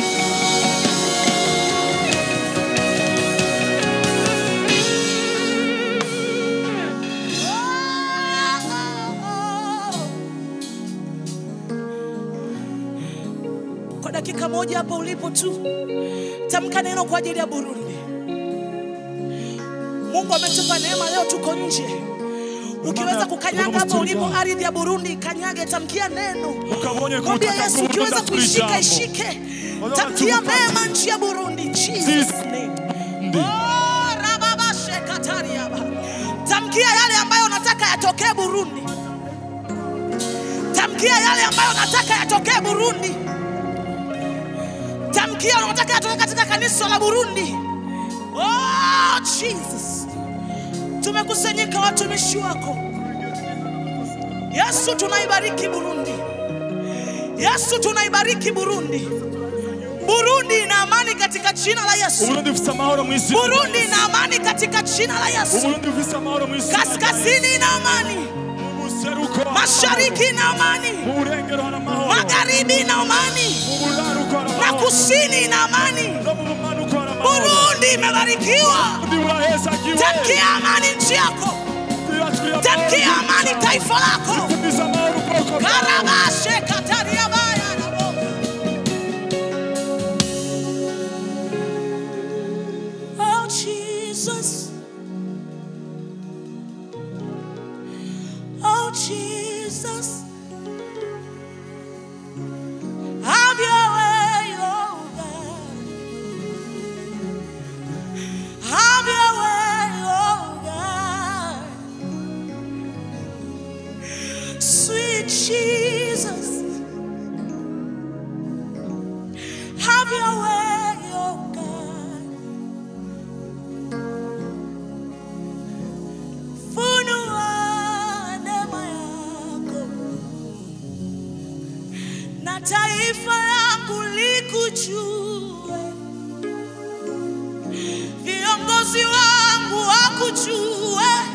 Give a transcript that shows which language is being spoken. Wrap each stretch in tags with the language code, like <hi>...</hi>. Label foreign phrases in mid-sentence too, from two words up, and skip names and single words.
<sw>Kwa dakika moja hapo ulipo tu, tamka neno kwa ajili ya Burundi. Mungu ametupa neema, leo tuko nje. Ukiweza kukanyaga hapo ulipo ardhi ya Burundi, kanyage, tamkia neno. Mwambie Yesu, ukiweza kuishika ishike. Tamkia mema nchi ya Burundi.</sw> <en>Jesus name. Oh, rababa shekataria.</en> <sw>Tamkia yale ambayo unataka yatokee Burundi. Tamkia yale ambayo unataka yatokee Burundi. Tamkia unataka yatokee katika kanisa la Burundi. Oh, Jesus. tumekusanyika watumishi wako. Yesu, tunaibariki Burundi. Yesu, tunaibariki Burundi. Burundi ina amani katika jina la Yesu. Burundi ina amani katika jina la Yesu. Kaskazini ina amani, mashariki ina amani, magharibi ina amani, na kusini ina amani. Burundi imebarikiwa. Tamkia amani nchi yako. Tamkia amani taifa lako. Karabashe kataria baya na boga. Oh Jesus. Oh Jesus.</sw> <en>Have your way, oh God. Have your way, oh God. Sweet Jesus. Have your way, oh God.</en> <sw>Funua neema yako. Na taifa langu likujue. Viongozi wangu wakujue.</sw>